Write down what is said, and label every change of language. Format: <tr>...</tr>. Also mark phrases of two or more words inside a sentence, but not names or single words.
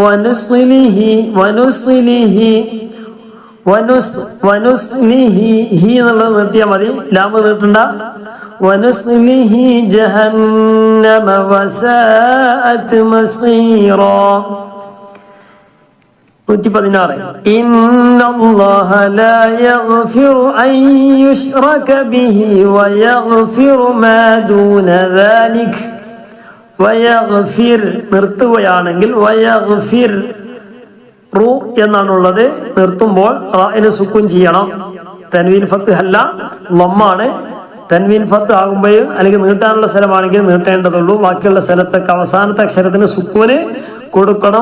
<ar>ونصله هي</ar> <ml>എന്നുള്ളത് നിർത്തിയാൽ മതി, ലാമ് നീട്ടണ്ട.</ml> <ar>ونصله جهنم وساءت مصيرا 116 إن الله لا يغفر أن يشرك به ويغفر ما دون ذلك ويغفر</ar> <ml>നിർത്തുകയാണെങ്കിൽ ويغفر റു എന്നാണുള്ളത്. നിർത്തുമ്പോൾ റാഇന് സുക്കൂൻ ചെയ്യണം. തൻവീൻ ഫത്ത് അല്ല, ലമ്മാണ്. തൻവീൻ ഫത്ത് ആകുമ്പോൾ അല്ലെങ്കിൽ നീട്ടാനുള്ള സ്ഥലമാണെങ്കിൽ നീട്ടേണ്ടതുള്ളൂ. ബാക്കിയുള്ള സ്ഥലത്തൊക്കെ അവസാനത്തെ അക്ഷരത്തിന് സുക്കൂന് കൊടുക്കണം.</ml>